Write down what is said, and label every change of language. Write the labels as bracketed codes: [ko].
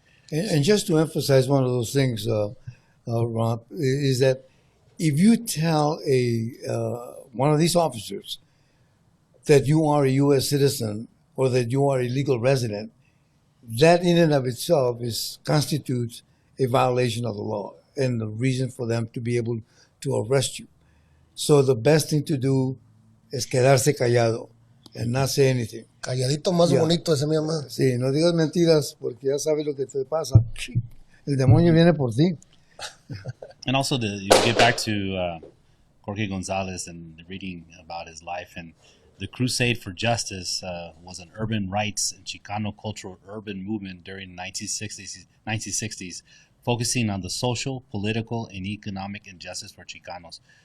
[en] And just to emphasize one of those things, Rob, is that if you tell one of these officers that you are a U.S. citizen or that you are a legal resident, that in and of itself constitutes a violation of the law and the reason for them to be able to arrest you. So the best thing to do [es] es quedarse callado [en] and not say anything. [es] Calladito más bonito, ese mi mamá. Sí, no digas mentiras porque ya sabes lo que te pasa. El demonio viene por ti. [en] And also, you get back to Jorge Gonzalez and reading about his life, and the Crusade for Justice was an urban rights and Chicano cultural urban movement during the 1960s, focusing on the social, political, and economic injustice for Chicanos.